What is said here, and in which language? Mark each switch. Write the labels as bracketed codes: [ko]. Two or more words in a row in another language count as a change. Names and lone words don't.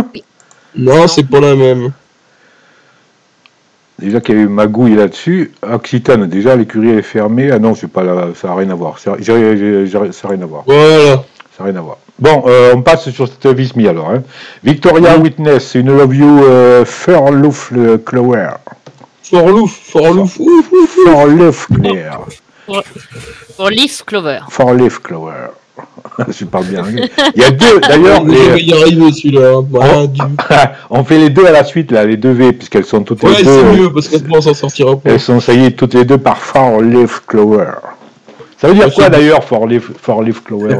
[fr] Non, c'est pas la même. Déjà qu'il y a eu magouille là-dessus. Occitane, déjà l'écurie est fermée. Ah non, c'est pas là, ça n'a rien à voir. Ça n'a rien à voir. Voilà. Ça n'a rien à voir. Bon, on passe sur cette Vismi alors. Hein. Victoria Witness, une Love You Furlouf Clower. Forlouf. Furlouf Clower. Forleaf Clover. Forleaf Clower. Je parle bien. Il y a deux, d'ailleurs. Il y arrive celui-là. On fait les deux à la suite, là, les deux V, puisqu'elles sont toutes les deux. Ouais, c'est mieux, parce qu'on s'en sortira pas. Elles sont saillies toutes les deux par Forleaf Clower. Ça veut dire quoi d'ailleurs, Forleaf Clower?